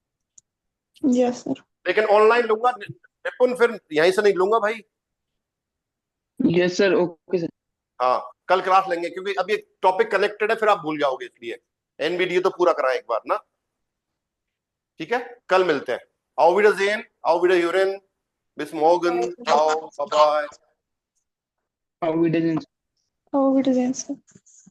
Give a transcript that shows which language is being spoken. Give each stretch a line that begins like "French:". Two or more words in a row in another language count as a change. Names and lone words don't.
English: Yes sir.
Hindi: लेकिन ऑनलाइन लूंगा निपुण, फिर यहीं से नहीं लूंगा भाई,
English: Yes sir, OK sir.
Hindi: हाँ, कल क्लास लेंगे क्योंकि अब ये
English: topic connected
Hindi: है, फिर आप भूल जाओगे, इसलिए एनबीडीए तो पूरा कराएं एक बार ना। ठीक है, कल मिलते हैं।
German: Auf Wiedersehen, auf Wiederhören, bis morgen, ciao,
English: bye bye.
German: Auf Wiedersehen. Auf Wiedersehen, sir.